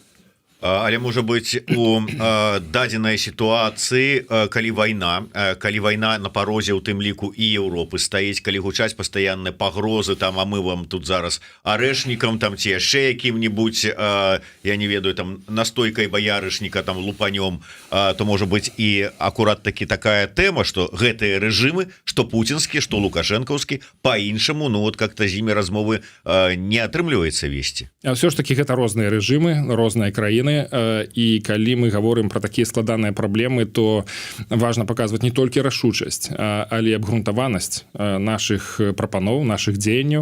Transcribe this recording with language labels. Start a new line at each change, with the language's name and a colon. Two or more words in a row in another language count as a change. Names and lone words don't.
Belarusian: Але можа быць у дадзенай сітуацыі, калі вайна на парозе, у тым ліку і Еўропы стаіць, калі гучаць пастаянныя пагрозы, там, а мы вам тут зараз арэшнікам, там ці яшчэ якім-небудзь, я не ведаю, там настойкай баярышніка там лупанём, то можа быць і акурат такі такая тэма, што гэтыя рэжымы, што пуцінскі, што лукашэнкаўскі, па-іншаму,
Russian: ну вот как-то
Belarusian: з імі размовы не атрымліваецца весці. А ўсё ж такі гэта розныя рэжымы, розныя краіны. І калі мы гаворым пра такія складаныя праблемы, то важна паказваць не толькі рашучасць, але абгрунтаванасць нашых прапаноў, нашых дзеянняў.